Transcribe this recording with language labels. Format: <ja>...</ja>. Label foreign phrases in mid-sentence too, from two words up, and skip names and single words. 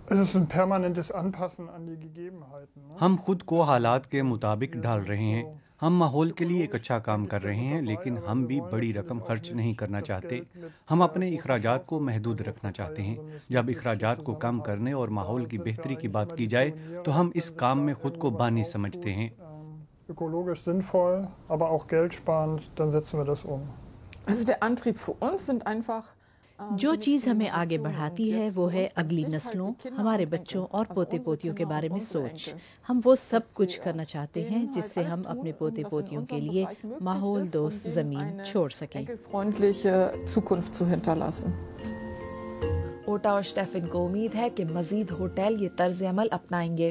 <ur>ہم خود کو حالات کے مطابق ڈھال رہے ہیں. ہم ماحول کے لیے ایک اچھا کام کر رہے ہیں، لیکن ہم بھی بڑی رقم خرچ نہیں کرنا چاہتے. ہم اپنے اخراجات کو محدود رکھنا چاہتے ہیں۔ جب اخراجات کو کم کرنے اور ماحول کی بہتری کی بات کی جائے تو ہم اس کام میں خود کو بانی سمجھتے ہیں.</ur> <de>ökologisch sinnvoll, aber auch geldsparend, dann setzen wir das um. Also der Antrieb für uns sind einfach</de> <ur>جو چیز ہمیں آگے بڑھاتی ہے وہ ہے اگلی نسلوں، ہمارے بچوں اور پوتے پوتیوں کے بارے میں سوچ. ہم وہ سب کچھ کرنا چاہتے ہیں جس سے ہم اپنے پوتے پوتیوں کے لیے ماحول دوست زمین چھوڑ سکیں. اوٹا اور اسٹیفن کو امید ہے کہ مزید ہوٹل یہ طرز عمل اپنائیں گے.</ur>